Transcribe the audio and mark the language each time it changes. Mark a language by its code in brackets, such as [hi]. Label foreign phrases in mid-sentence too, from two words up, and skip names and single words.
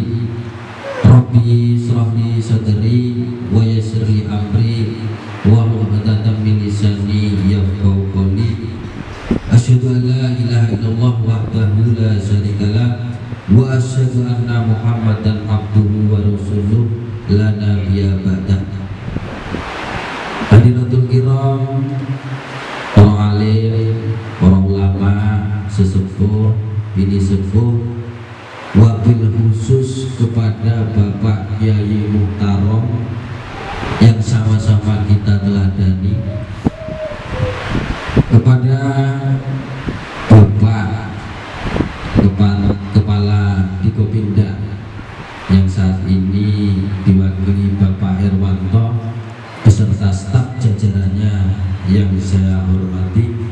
[ar] رب اشرح لي صدري ويسر لي أمري واحلل عقدة من لساني يفقهوا قولي. أشهد أن لا إله إلا الله وحده لا شريك له وأشهد أن محمدا عبده ورسوله لا نبي بعده. حضرات الكرام, [id] para alim, para ulama, sesepuh, bini sepuh, [ar] وبالخصوص [id] kepada Bapak Kyai Muhtarom yang sama-sama kita teladani, kepada Bapak Kepala Dikopinda yang saat ini diwakili Bapak Herwanto beserta staf jajarannya yang saya hormati,